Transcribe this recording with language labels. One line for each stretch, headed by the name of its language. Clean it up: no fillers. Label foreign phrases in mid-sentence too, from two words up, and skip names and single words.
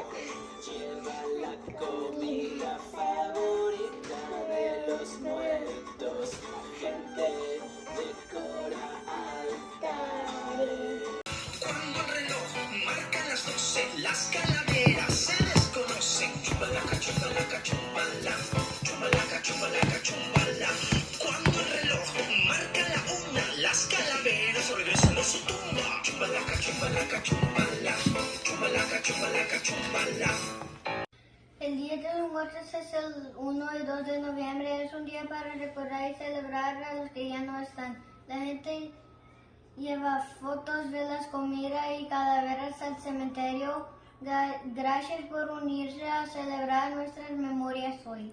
Spanish: Lleva la comida favorita de los muertos. La gente decora altares. Cuando el reloj marca las 12, las calaveras se desconocen. Chumbalaca, chumbalaca, chumbala. Chumbalaca, chumbalaca, chumbala. Cuando el reloj marca la una, las calaveras regresan a su tumba. Chumbalaca, chumbalaca, chumbala. Chumbalaca, chumbalaca, chumbala. El Día de los Muertos es el 1 y 2 de noviembre. Es un día para recordar y celebrar a los que ya no están. La gente lleva fotos de las comidas y calaveras al cementerio. Gracias por unirse a celebrar nuestras memorias hoy.